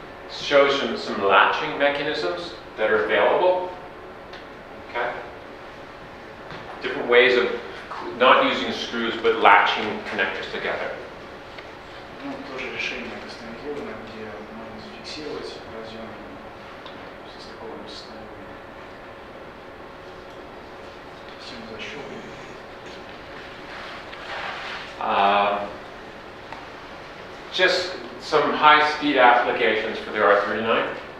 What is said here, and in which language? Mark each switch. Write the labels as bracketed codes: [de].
[en] Shows some latching mechanisms that are available. Okay. Different ways of not using screws but latching connectors together. [ru] Ну, тоже решение кастомизированное, где можно зафиксировать разъем в состыковом состоянии. Всем защелкиваем. [en] just some high-speed applications for the R39.